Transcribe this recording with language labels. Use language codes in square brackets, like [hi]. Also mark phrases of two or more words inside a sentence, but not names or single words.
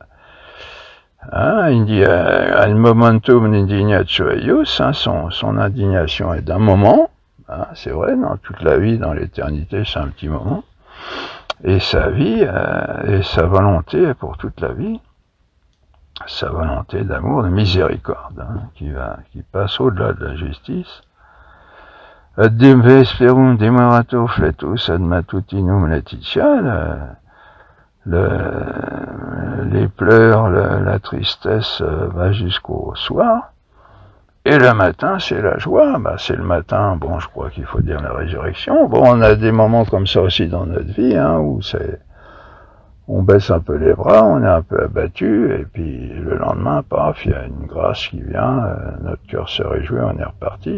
[fr] Hein, il dit [la] al momentum indignatio eius, [fr] hein, son indignation est d'un moment. Hein, c'est vrai, dans toute la vie, dans l'éternité, c'est un petit moment. Et sa vie, et sa volonté est pour toute la vie. Sa volonté d'amour, de miséricorde, hein, qui passe au-delà de la justice. [la] Ad dem vesperum demoratur fletus ad matutinum laetitia, [fr] les pleurs, la tristesse va jusqu'au soir. Et le matin, c'est la joie. Bah, c'est le matin, bon, je crois qu'il faut dire la résurrection. Bon, on a des moments comme ça aussi dans notre vie, hein, où on baisse un peu les bras, on est un peu abattu, et puis le lendemain, paf, il y a une grâce qui vient, notre cœur se réjouit, on est reparti.